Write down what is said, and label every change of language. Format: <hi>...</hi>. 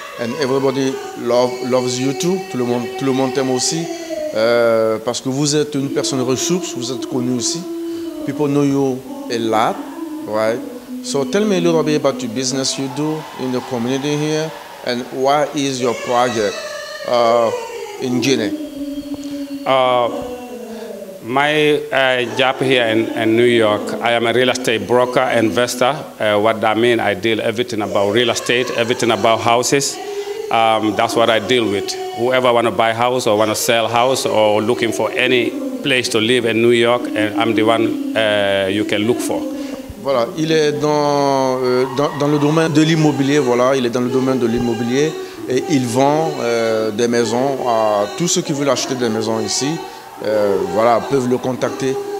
<en>And everybody loves you too.</en> <fr>Tout le monde t'aime aussi, parce que vous êtes une personne ressource, vous êtes connu aussi.</fr> <en>People know you a lot, right? So tell me a little bit about your business you do in the community here, and what is your project in Guinea? My job here in New York, I am a real estate broker, investor. What that means, I deal everything about real estate, everything about houses. That's what I deal with. Whoever want to buy a house or want to sell a house or looking for any place to live in New York, and I'm the one you can look for.</en> <fr>Voilà, il est dans le domaine de l'immobilier, voilà, il est dans le domaine de l'immobilier et il vend des maisons à tous ceux qui veulent acheter des maisons ici. Voilà, peuvent le contacter.</fr>